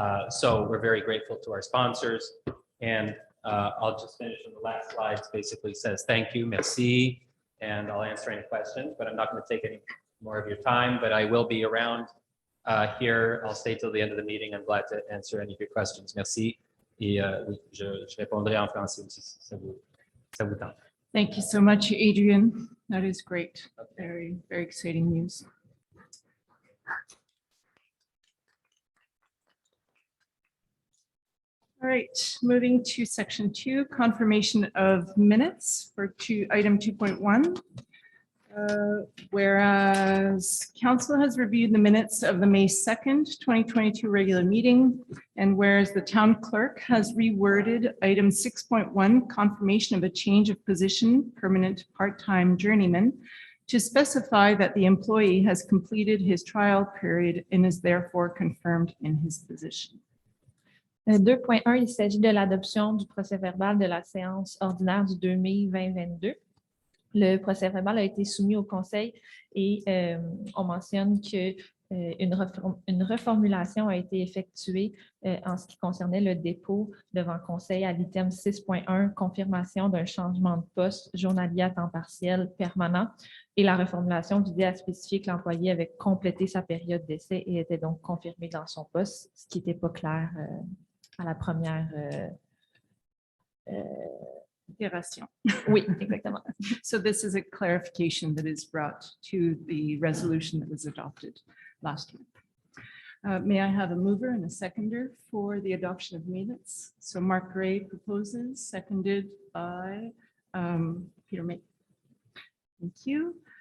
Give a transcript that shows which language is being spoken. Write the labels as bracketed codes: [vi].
[en] So we're very grateful to our sponsors. And I'll just finish on the last slide. It basically says thank you, merci, and I'll answer any questions, but I'm not going to take any more of your time, but I will be around here. I'll stay till the end of the meeting. I'm glad to answer any of your questions. [fr] Merci. Et je répondrai en français aussi, si ça vous tente. [en] Thank you so much, Adrian. That is great. Very, very exciting news. All right, moving to section 2, confirmation of minutes for item 2.1. Whereas council has reviewed the minutes of the May 2nd, 2022 regular meeting, and whereas the town clerk has reworded item 6.1, confirmation of a change of position, permanent part-time journeyman, to specify that the employee has completed his trial period and is therefore confirmed in his position. [fr] 2.1, il s'agit de l'adoption du procès-verbal de la séance ordinaire du 2 mai 2022. Le procès-verbal a été soumis au conseil et on mentionne que Une reformulation a été effectuée en ce qui concernait le dépôt devant conseil à l'item 6.1, confirmation d'un changement de poste journalier à temps partiel permanent. Et la reformulation visait à spécifier que l'employé avait complété sa période d'essai et était donc confirmé dans son poste, ce qui n'était pas clair à la première. Itération. Oui, exactement. [en] So this is a clarification that is brought to the resolution that was adopted last week. May I have a mover and a seconder for the adoption of minutes? So Mark Gray proposes, seconded by Peter May. Thank you.